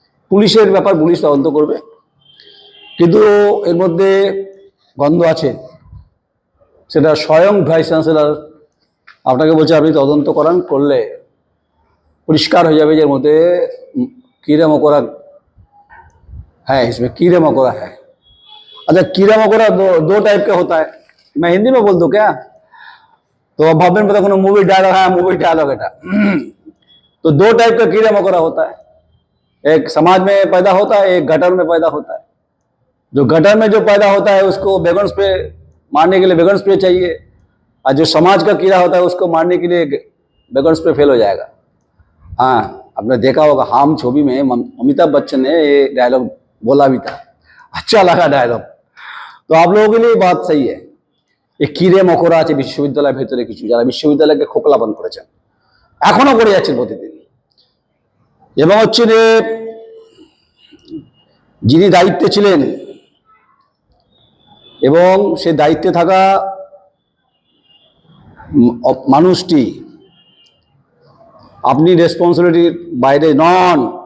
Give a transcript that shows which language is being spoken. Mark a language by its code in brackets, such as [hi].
[bn] পুলিশের ব্যাপার, পুলিশ তদন্ত করবে, কিন্তু এর মধ্যে গন্ধ আছে। সেটা স্বয়ং ভাইস চ্যান্সেলর আপনাকে বলছে আপনি তদন্ত করলে পরিষ্কার হয়ে যাবে যে এর মধ্যে [hi] कीड़ा मकोड़ा है, इसमें कीड़े मकोड़ा है। अच्छा, कीड़ा मकोड़ा दो टाइप का होता है। मैं हिंदी में बोल दूं क्या? तो अब भावें पता कोनो मूवी डायलॉग है, मूवी डायलॉग है। तो दो टाइप का कीड़ा मकोड़ा होता है। एक समाज में पैदा होता है, एक गटर में पैदा होता है। जो गटर में जो पैदा होता है उसको बैगन स्प्रे मारने के लिए बैगन स्प्रे चाहिए, और जो समाज का कीड़ा होता है उसको मारने के लिए बैगन स्प्रे फेल हो जाएगा। हाँ, आपने देखा होगा हम छवि में अमिताभ बच्चन ने ये डायलॉग बोला भी था, अच्छा लगा डायलॉग। तो आप लोगों के लिए बात सही है। ये कीड़े मकोड़ा [bn] আছে বিশ্ববিদ্যালয়ের ভেতরে কিছু, যারা বিশ্ববিদ্যালয়কে খোকলাবন করেছেন, এখনো করে যাচ্ছেন প্রতিদিন। এবং হচ্ছে যে যিনি দায়িত্বে ছিলেন এবং সে দায়িত্বে থাকা মানুষটি, আপনি রেসপন্সিবিলিটির বাইরে নন।